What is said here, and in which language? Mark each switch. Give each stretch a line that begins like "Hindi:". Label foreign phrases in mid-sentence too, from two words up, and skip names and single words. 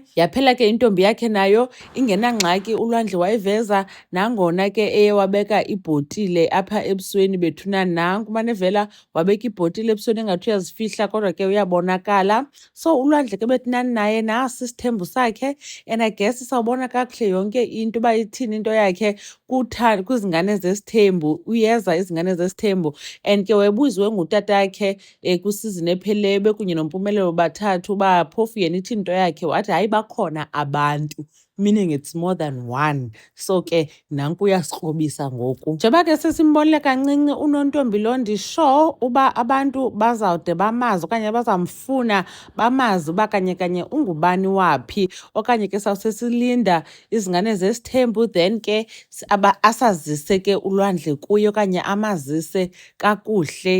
Xhosa: Yaphela ke intombi yakhe nayo ingenangxaki, ulwandle wayiveza, nangona ke eye wabeka ibhotile apha ebusweni bethunani. Nanku umane evela wabeka ibhotile ebusweni engathi uyazifihla kodwa ke uyabonakala. So ulwandle ke bethunani naye nasi isithembu sakhe,
English: and I guess
Xhosa: sawubona kakuhle yonke into uba ithini into yakhe kwizingane zesithembu. Uyeza izingane zesithembu, and ke wayebuziwe ngutatakhe kwisizini ephelileyo bekunye noMpumelelo bathathu uba phofu yena ithini into yakhe, wathi hayi bakhona abantu,
English: meaning it's more than one.
Xhosa: So ke nanku uyasikrobisa ngoku. Njengoba ke sesimbonile kancinci uNontombi lo, ndisho uba abantu bazawude bamazi okanye bazamfuna bamazi uba kanye kanye ungubani waphi, okanye ke sawusesilinda izingane zesithembu then ke asazise ke ulwandle kuye okanye amazise kakuhle.